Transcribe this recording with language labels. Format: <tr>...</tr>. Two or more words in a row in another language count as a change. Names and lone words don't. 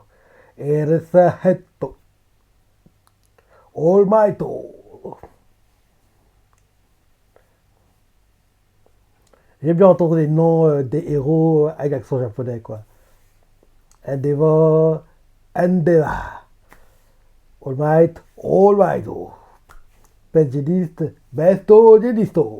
<fr>Eraser Heto. All Might. J'aime bien entendre les noms des héros avec l'accent japonais, quoi. Endeavor, Endeavor. All Might, All Might. Prejudice, Besto, Genisto.</fr>